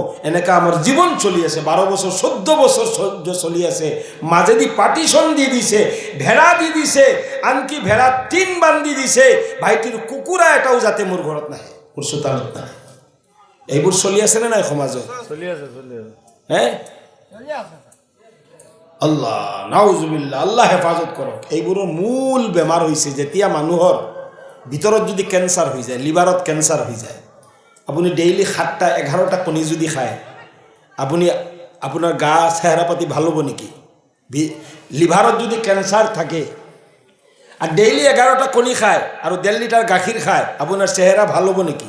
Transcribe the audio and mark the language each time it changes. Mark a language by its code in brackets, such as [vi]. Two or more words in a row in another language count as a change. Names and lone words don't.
[as] এনেকুৱা আমাৰ জীৱন চলি আছে, 12 বছৰ 14 বছৰ চলি আছে। মাজেদি পাৰ্টিশ্যন দি দিছে, ভেড়া দি দিছে, আনকি ভেড়া 3 বান্ধি দিছে, ভাইটিৰ কুকুৰা এটাও যাতে মোৰ ঘৰত নাহে, মোৰ চোতালত নাহে। এইবোৰ চলি আছে নে নাই সমাজত? চলি আছে হে আল্লাহ নাউজুবিল্লাহ, আল্লাহ হেফাজত কৰক। এইবোৰৰ মূল বেমাৰ হৈছে যেতিয়া মানুহৰ ভিতৰত যদি কেঞ্চাৰ হৈ যায়, লিভাৰত কেঞ্চাৰ হৈ যায়। আপুনি ডেইলি 7টা 11টা কণী যদি খায়, আপোনাৰ গা চেহেৰা পাতি ভাল হ'ব নেকি? লিভাৰত যদি কেঞ্চাৰ থাকে আৰু ডেইলি 11টা কণী খায় আৰু 1.5 লিটাৰ গাখীৰ খায়, আপোনাৰ চেহেৰা ভাল হ'ব নেকি?